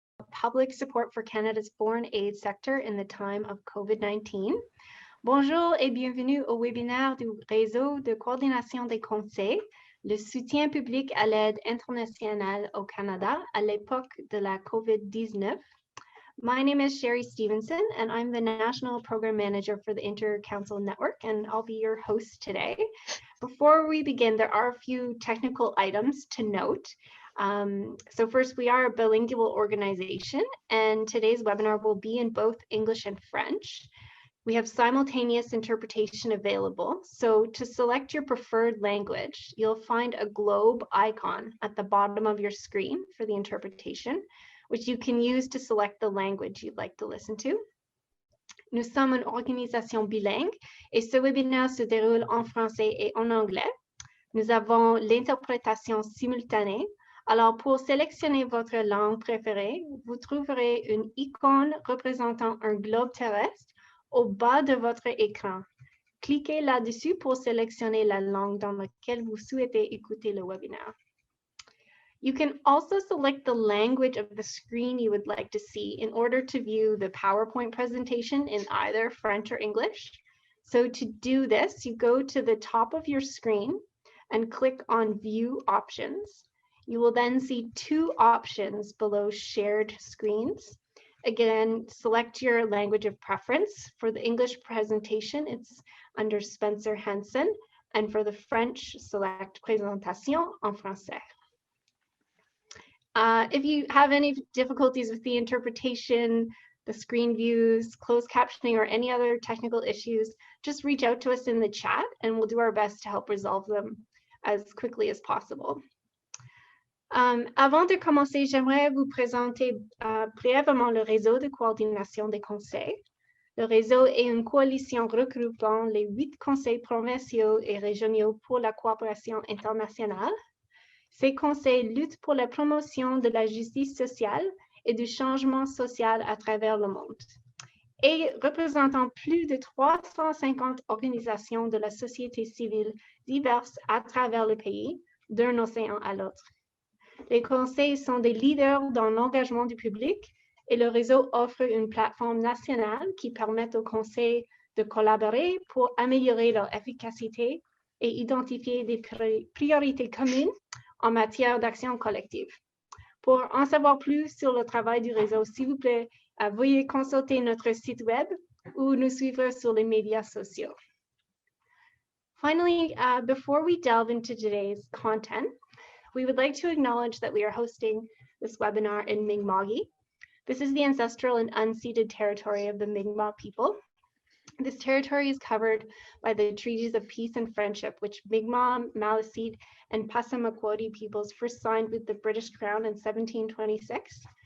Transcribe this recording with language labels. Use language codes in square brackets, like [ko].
[en] public support for Canada's foreign aid sector in the time of COVID-19. [fr] Bonjour et bienvenue au webinaire du Réseau de coordination des conseils, le soutien public à l'aide internationale au Canada à l'époque de la COVID-19. [en] My name is Sherry Stevenson, and I'm the National Program Manager for the Inter-Council Network, and I'll be your host today. Before we begin, there are a few technical items to note. So first, we are a bilingual organization, and today's webinar will be in both English and French. We have simultaneous interpretation available. So to select your preferred language, you'll find a globe icon at the bottom of your screen for the interpretation, which you can use to select the language you'd like to listen to. [fr] Nous sommes une organisation bilingue et ce webinaire se déroule en français et en anglais. Nous avons l'interprétation simultanée. Alors, pour sélectionner votre langue préférée, vous trouverez une icône représentant un globe terrestre au bas de votre écran. Cliquez là-dessus pour sélectionner la langue dans laquelle vous souhaitez écouter le webinaire. [en] You can also select the language of the screen you would like to see in order to view the PowerPoint presentation in either French or English. So to do this, you go to the top of your screen and click on View Options. You will then see two options below Shared Screens. Again, select your language of preference. For the English presentation, it's under Spencer Henson, and for the French, select Présentation en français. If you have any difficulties with the interpretation, the screen views, closed captioning, or any other technical issues, just reach out to us in the chat and we'll do our best to help resolve them as quickly as possible. [fr] Avant de commencer, j'aimerais vous présenter brièvement le réseau de coordination des conseils. Le réseau est une coalition regroupant les 8 conseils provinciaux et régionaux pour la coopération internationale. Ces conseils luttent pour la promotion de la justice sociale et du changement social à travers le monde, et représentant plus de 350 organisations de la société civile diverses à travers le pays, d'un océan à l'autre. Les conseils sont des leaders dans l'engagement du public et le réseau offre une plateforme nationale qui permet aux conseils de collaborer pour améliorer leur efficacité et identifier des priorités communes en matière d'action collective. Pour en savoir plus sur le travail du réseau, s'il vous plaît, veuillez consulter notre site web ou nous suivre sur les médias sociaux. [en] Finally, before we delve into today's content, we would like to acknowledge that we are hosting this webinar in Mi'kmaq. This is the ancestral and unceded territory of the Mi'kmaq people. This territory is covered by the treaties of peace and friendship, which Mi'kmaq, Maliseet, and Passamaquoddy peoples first signed with the British Crown in 1726.